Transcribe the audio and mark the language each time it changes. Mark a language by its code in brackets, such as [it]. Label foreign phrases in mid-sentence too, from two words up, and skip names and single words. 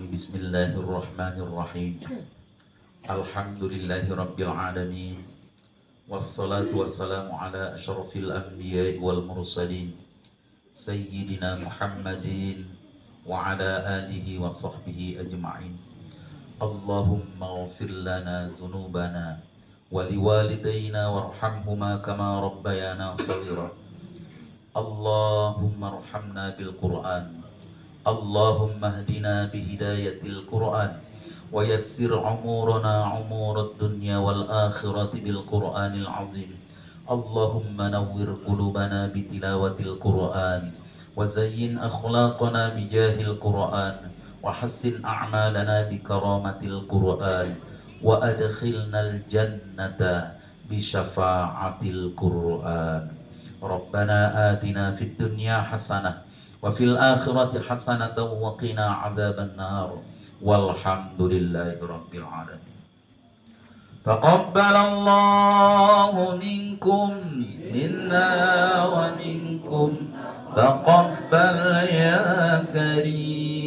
[ar] بسم الله الرحمن الرحيم. الحمد لله رب العالمين. والصلاة والسلام على أشرف الأنبياء والمرسلين. سيدنا محمد وعلى آله وصحبه أجمعين. اللهم اغفر لنا ذنوبنا ولوالدينا وارحمهما كما ربيانا صغيرا. اللهم ارحمنا بالقرآن. اللهم اهدنا بهداية القرآن ويسر أمورنا أمور الدنيا والآخرة بالقرآن العظيم. اللهم نور قلوبنا بتلاوة القرآن وزين أخلاقنا بجاه القرآن وحسن أعمالنا بكرامة القرآن وأدخلنا الجنة بشفاعة القرآن. ربنا آتنا في الدنيا حسنة وفي الآخرة حسنة وقنا عذاب النار. والحمد لله رب العالمين. تقبل الله منا ومنكم تقبل يا كريم.